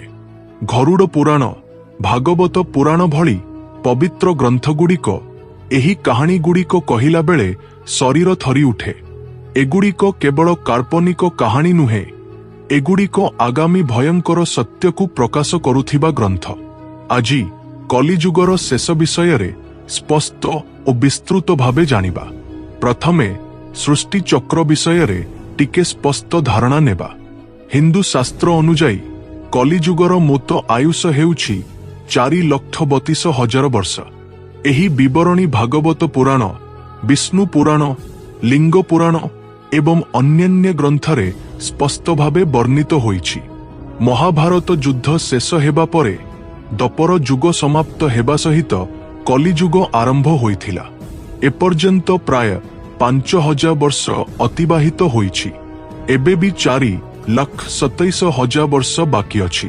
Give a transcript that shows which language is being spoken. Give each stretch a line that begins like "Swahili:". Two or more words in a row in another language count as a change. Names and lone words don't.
Odia: ଗରୁଡ଼ ପୁରାଣ ଭାଗବତ ପୁରାଣ ଭଳି ପବିତ୍ର ଗ୍ରନ୍ଥଗୁଡ଼ିକ ଏହି କାହାଣୀ ଗୁଡ଼ିକ କହିଲା ବେଳେ ଶରୀର ଥରି ଉଠେ। ଏଗୁଡ଼ିକ କେବଳ କାଳ୍ପନିକ କାହାଣୀ ନୁହେଁ, ଏଗୁଡ଼ିକ ଆଗାମୀ ଭୟଙ୍କର ସତ୍ୟ କୁ ପ୍ରକାଶ କରୁଥିବା ଗ୍ରନ୍ଥ। ଆଜି କଳିଯୁଗର ଶେଷ ବିଷୟ ସ୍ପଷ୍ଟ ଓ ବିସ୍ତୃତ ଭାବେ ଜାଣିବା। ପ୍ରଥମେ ସୃଷ୍ଟି ଚକ୍ର ବିଷୟ ଟିକେ ସ୍ପଷ୍ଟ ଧାରଣା ନେବା। ହିନ୍ଦୁ ଶାସ୍ତ୍ର ଅନୁଯାୟୀ କଳିଯୁଗର ମୋଟ ଆୟୁଷ ହେଉଛି 4,32,000 ବର୍ଷ। ଏହି ବିବରଣୀ ଭାଗବତ ପୁରାଣ, ବିଷ୍ଣୁ ପୁରାଣ, ଲିଙ୍ଗ ପୁରାଣ ଏବଂ ଅନ୍ୟାନ୍ୟ ଗ୍ରନ୍ଥରେ ସ୍ପଷ୍ଟ ଭାବେ ବର୍ଣ୍ଣିତ ହୋଇଛି। ମହାଭାରତ ଯୁଦ୍ଧ ଶେଷ ହେବା ପରେ ଦ୍ୱାପର ଯୁଗ ସମାପ୍ତ ହେବା ସହିତ କଳିଯୁଗ ଆରମ୍ଭ ହୋଇଥିଲା। ଏପର୍ଯ୍ୟନ୍ତ ପ୍ରାୟ 5,000 ବର୍ଷ ଅତିବାହିତ ହୋଇଛି। ଏବେ ବି 4,27,000 ବର୍ଷ ବାକି ଅଛି।